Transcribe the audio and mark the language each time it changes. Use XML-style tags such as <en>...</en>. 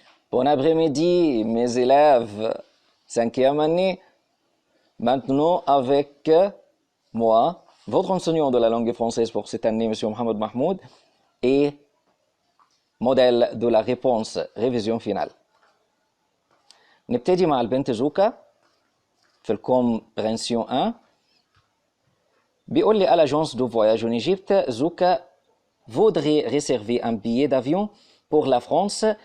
<fr>Bon après-midi, mes élèves, 5e année. Maintenant, avec moi, votre enseignant de la langue française pour cette année, M. Mohamed Mahmoud, et modèle de la réponse, révision finale.</fr> <ar>نبتدي مع البنت زوكا في الكومبرينسيون 1. بيقول لي</ar> <fr>à l'agence de voyage en Égypte, Zouka voudrait réserver un billet d'avion pour la France.</fr>